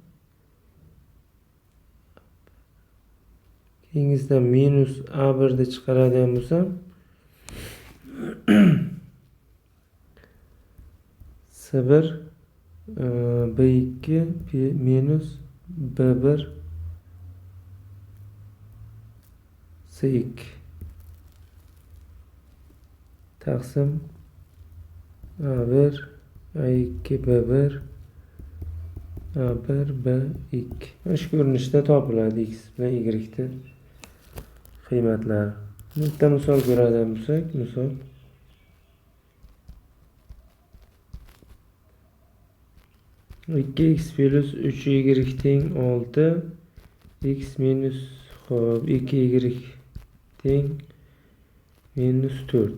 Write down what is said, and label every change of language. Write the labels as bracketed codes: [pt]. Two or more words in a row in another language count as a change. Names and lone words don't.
[uz] Keyingisidan minus a1 ni chiqaradigan bo'lsam s1 b2 minus b1 s2 taqsim a1 a2 b1 a1 b2. Mana shu ko'rinishda topiladi x bilan y ni qiymatlari. Bitta misol ko'radigan bo'lsak, misol 2x plus 3y teng 6, x minus xo'p 2y teng minus 4.